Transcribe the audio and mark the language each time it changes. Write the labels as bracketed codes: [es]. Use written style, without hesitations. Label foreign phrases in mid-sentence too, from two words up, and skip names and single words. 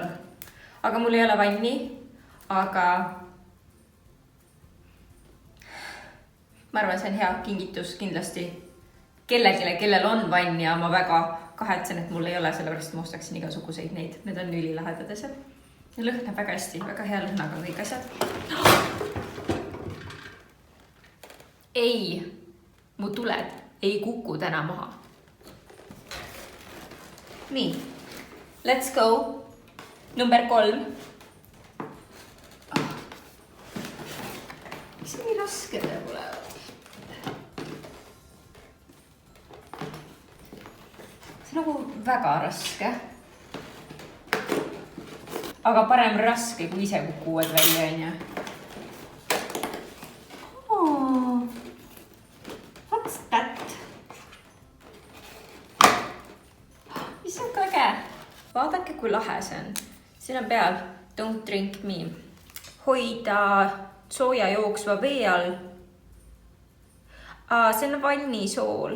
[et] Aga mul ei ole vanni, aga ma arvan, see on hea kingitus kindlasti kellegile, kellel on vann ja ma väga kahetsen, et mul ei ole, sellepärast ma ostaksin igasuguseid neid. Need on ülilahedad asjad. Ja lõhnab väga hästi, väga hea lõhnaga kõik asjad. Ei, mu tuled ei kuku täna maha. Nii, [en] let's go. [et] Number 3. Mis nii raske te pole? See on nagu väga raske. Aga parem raske, kui ise kukuvad välja, on ju. [en] What's that? [et] Mis on kõge? Vaadake, kui lahe see on. Siin on peal [en] Don't drink me. [et] Hoida sooja jooksva vee all. See on vannisool.